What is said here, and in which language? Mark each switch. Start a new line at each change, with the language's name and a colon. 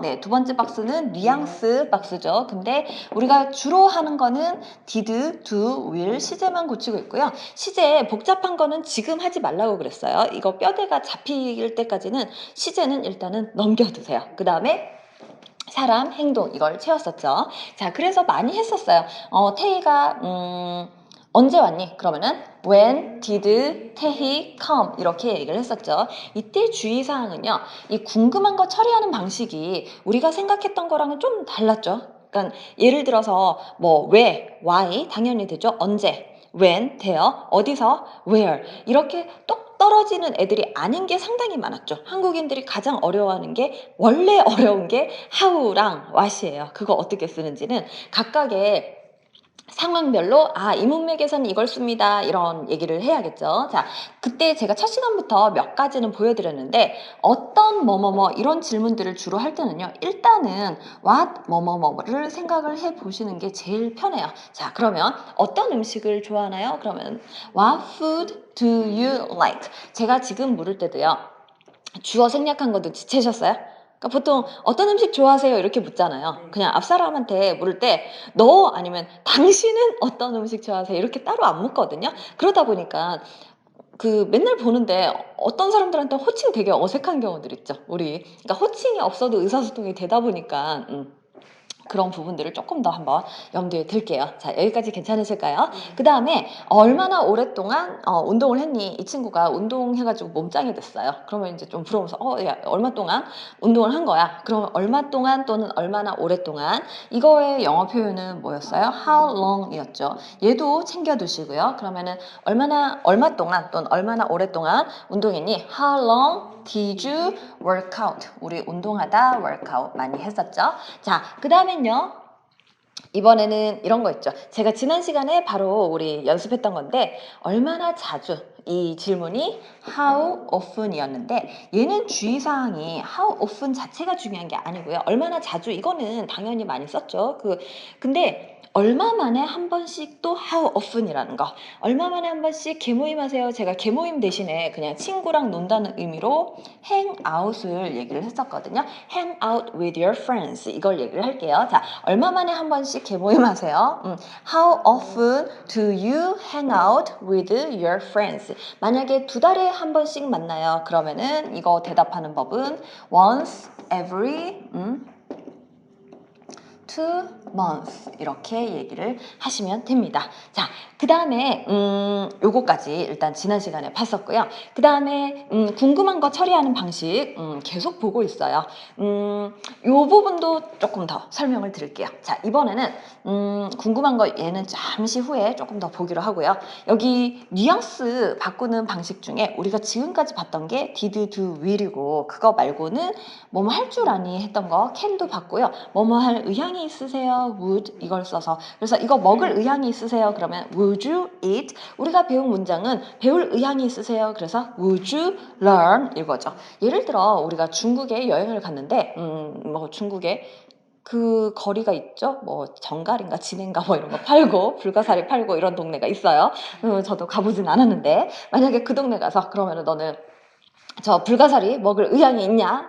Korean: 네, 두 번째 박스는 뉘앙스 박스죠. 근데 우리가 주로 하는 거는
English: did, do, will,
Korean: 시제만 고치고 있고요. 시제 복잡한 거는 지금 하지 말라고 그랬어요. 이거 뼈대가 잡힐 때까지는 시제는 일단은 넘겨두세요. 그 다음에 사람, 행동 이걸 채웠었죠. 자, 그래서 많이 했었어요. 태희가 언제 왔니? 그러면은
English: When did 태희 come?
Korean: 이렇게 얘기를 했었죠. 이때 주의사항은요. 이 궁금한 거 처리하는 방식이 우리가 생각했던 거랑은 좀 달랐죠. 그러니까 예를 들어서 뭐 왜, why 당연히 되죠. 언제, when, 대여, 어디서, where 이렇게 똑 떨어지는 애들이 아닌 게 상당히 많았죠. 한국인들이 가장 어려워하는 게 원래 어려운 게 how랑 what이에요. 그거 어떻게 쓰는지는 각각의 상황별로 이 문맥에서는 이걸 씁니다. 이런 얘기를 해야겠죠. 자, 그때 제가 첫 시간부터 몇 가지는 보여드렸는데 어떤 뭐뭐뭐 이런 질문들을 주로 할 때는요. 일단은 what 뭐뭐뭐를 생각을 해보시는 게 제일 편해요. 자, 그러면 어떤 음식을 좋아하나요? 그러면
English: what food do you like?
Korean: 제가 지금 물을 때도요. 주어 생략한 거 눈치채셨어요? 그러니까 보통 어떤 음식 좋아하세요? 이렇게 묻잖아요. 그냥 앞 사람한테 물을 때 너 아니면 당신은 어떤 음식 좋아하세요? 이렇게 따로 안 묻거든요. 그러다 보니까 그 맨날 보는데 어떤 사람들한테 호칭 되게 어색한 경우들 있죠. 그러니까 호칭이 없어도 의사소통이 되다 보니까 그런 부분들을 조금 더 한번 염두에 둘게요. 자, 여기까지 괜찮으실까요? 그 다음에 얼마나 오랫동안 운동을 했니? 이 친구가 운동해가지고 몸짱이 됐어요. 그러면 이제 좀 부러워서 야, 얼마 동안 운동을 한 거야? 그러면 얼마 동안 또는 얼마나 오랫동안 이거의 영어 표현은 뭐였어요?
English: How long이었죠.
Korean: 얘도 챙겨두시고요. 그러면은 얼마 동안 또는 얼마나 오랫동안 운동했니?
English: How long did you work out?
Korean: 우리 운동하다 workout 많이 했었죠. 자, 그 다음엔요. 이번에는 이런 거 있죠. 제가 지난 시간에 바로 우리 연습했던 건데 얼마나 자주 이 질문이 how often이었는데 얘는 주의사항이 how often 자체가 중요한 게 아니고요. 얼마나 자주 이거는 당연히 많이 썼죠. 근데 얼마 만에 한 번씩 또 how often이라는 거. 얼마 만에 한 번씩 개모임하세요. 제가 개모임 대신에 그냥 친구랑 논다는 의미로 hang out을 얘기를 했었거든요.
English: hang out with your friends
Korean: 이걸 얘기를 할게요. 자, 얼마 만에 한 번씩 개모임하세요.
English: How often do you hang out with your friends?
Korean: 만약에 2달에 한 번씩 만나요. 그러면은 이거 대답하는 법은
English: once every to month
Korean: 이렇게 얘기를 하시면 됩니다. 자, 그 다음에 요거까지 일단 지난 시간에 봤었고요. 그 다음에 궁금한 거 처리하는 방식 계속 보고 있어요. 요 부분도 조금 더 설명을 드릴게요. 자, 이번에는 궁금한 거 얘는 잠시 후에 조금 더 보기로 하고요. 여기 뉘앙스 바꾸는 방식 중에 우리가 지금까지 봤던 게
English: did, do, will
Korean: 이고 그거 말고는 뭐뭐 할 줄 아니 했던 거 can도 봤고요. 뭐뭐 할 의향이 있으세요? would 이걸 써서 그래서 이거 먹을 의향이 있으세요? 그러면
English: would you eat?
Korean: 우리가 배운 문장은 배울 의향이 있으세요? 그래서
English: would you learn
Korean: 이거죠. 예를 들어 우리가 중국에 여행을 갔는데 뭐 중국에 그 거리가 있죠. 뭐 정갈인가 진해인가 뭐 이런 거 팔고 불가사리 팔고 이런 동네가 있어요. 저도 가보진 않았는데 만약에 그 동네 가서 그러면은 너는 저 불가사리 먹을 의향이 있냐?